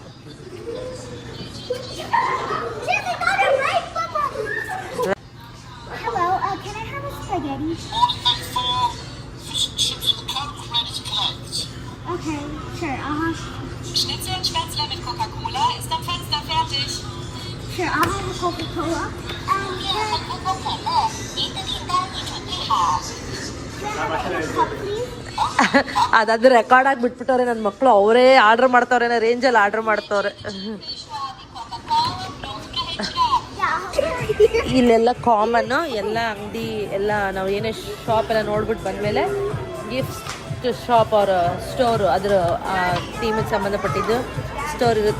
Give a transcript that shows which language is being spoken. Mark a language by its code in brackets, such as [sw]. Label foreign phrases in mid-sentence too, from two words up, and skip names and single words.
[en] Okay, sure, [de] Schnitzel und Spätzle mit Coca-Cola ist am Fenster fertig. [en] Sure, I'll have a Coca-Cola. Coca-Cola. [zh] 你的订单已准备好。 [kn] ಅದಾದ್ರೆ ರೆಕಾರ್ಡ್ ಆಗಿ ಬಿಟ್ಬಿಟ್ಟವ್ರೆ ನನ್ನ ಮಕ್ಕಳು. ಅವರೇ ಆರ್ಡ್ರ್ ಮಾಡ್ತವ್ರೆ, ರೇಂಜಲ್ಲಿ ಆರ್ಡ್ರ್ ಮಾಡ್ತವ್ರೆ. ಇಲ್ಲೆಲ್ಲ ಕಾಮನ್ನು, ಎಲ್ಲ ಅಂಗಡಿ ಎಲ್ಲ ನಾವು ಏನೇ ಶಾಪ್ ಎಲ್ಲ ನೋಡ್ಬಿಟ್ಟು ಬಂದಮೇಲೆ [en] gift shop [kn] ಅವ್ರ ಸ್ಟೋರು, ಅದರ ಥೀಮಿಗೆ ಸಂಬಂಧಪಟ್ಟಿದ್ದು ಸ್ಟೋರ್ ಇರುತ್ತೆ.